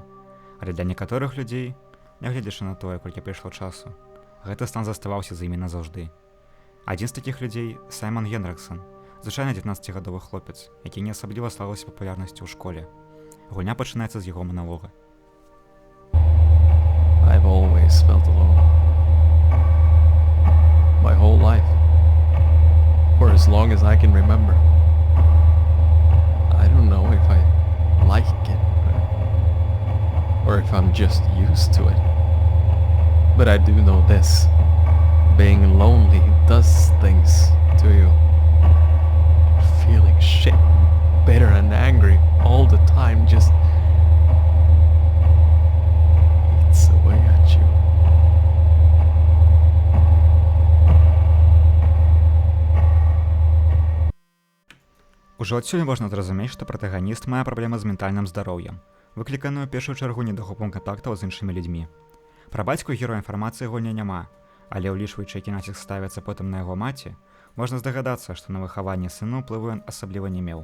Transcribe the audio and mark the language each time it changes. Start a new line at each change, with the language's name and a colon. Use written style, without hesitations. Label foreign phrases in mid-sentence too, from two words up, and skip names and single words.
Belarusian: Але для некаторых людзей, нягледзячы на тое, колькі прыйшло часу, гэты стан заставаўся з імі назаўжды. Адзін з такіх людзей — Саймон Гендрыксон, звычайны 19-гадовы хлопец, які не асабліва славіўся папулярнасцю ў школе. Гульня пачынаецца з яго маналога.
English: I've always felt alone. My whole life. For as long as I can remember. I don't know if I like it, or if I'm just used to it. But I do know this. Being lonely does things to you. Feeling shit, bitter and angry all the time just eats away at you.
Belarusian: Ужо адсюль можна зразумець, што пратаганіст мае праблемы з ментальным здароўем, выкліканую ў першую чаргу недахопам кантактаў з іншымі людзьмі. Пра бацьку героя інфармацыі гульні няма, але ўлічваючы, які націск ставіцца потым на яго маці, можна здагадацца, што на выхаванне сына ўплыву ён асабліва не меў.